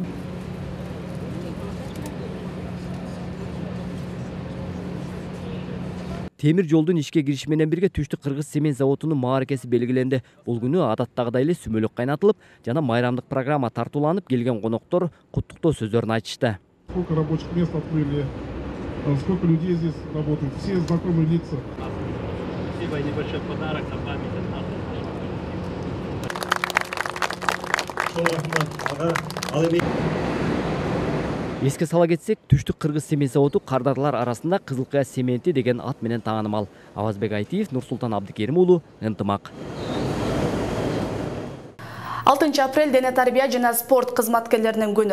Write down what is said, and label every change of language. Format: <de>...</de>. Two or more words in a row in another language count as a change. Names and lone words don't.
<ky>Темир жолдун ишке кириши менен бирге Түштүк Кыргыз семен заводунун мааракеси белгиленди. Бул күнү адаттагыдай эле сүмөлөк кайнатылып, жана майрамдык программа тартууланып, келген коноктор куттуктоо сөздөрүн айтышты.</ky> <ru>Сколько рабочих мест открыли, сколько людей здесь работают, все знакомые лица. Спасибо, небольшой подарок на память от нас.</ru> <ky>Эске сала кетсек, Түштүк Кыргыз семен заводу кардарлар арасында Кызылкая сементи деген ат менен таанымал. Авазбек Айтиев, Нурсултан Абдикерим уулу, ынтымак. 6 апрель дене тарбия жана спорт кызматкерлеринин күнү.</ky>